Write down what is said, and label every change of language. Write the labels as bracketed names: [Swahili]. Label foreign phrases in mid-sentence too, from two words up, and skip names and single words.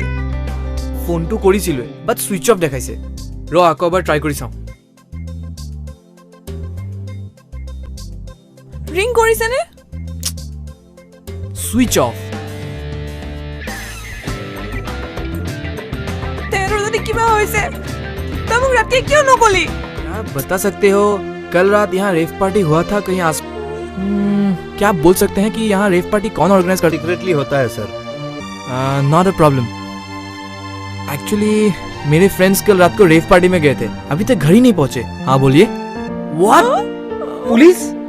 [Assamese] ফোনটো কৰিছিলো বাট [English] switch off [Assamese] দেখাইছে ৰ আকৌ এবাৰ ট্ৰাই কৰি চাওঁ ৰিং কৰিছেনে [English] switch off [Assamese] তেৰ যদি কিবা হৈছে তই মোক ৰাতিয়ে কিয় নকলি [Hindi] आप बता सकते हो कल रात यहाँ [English] rave party [Hindi] हुआ था कहीं आस क्या आप बोल सकते हैं कि यहाँ [English] rave party [Hindi] कौन ऑर्गेनाइज करता है सीक्रेटली होता है सर [English] not a problem actually [Hindi] मेरे फ्रेंड्स कल रात को [English] rave party [Hindi] में गए थे अभी तक घर ही नहीं पहुंचे हाँ बोलिए [English] what police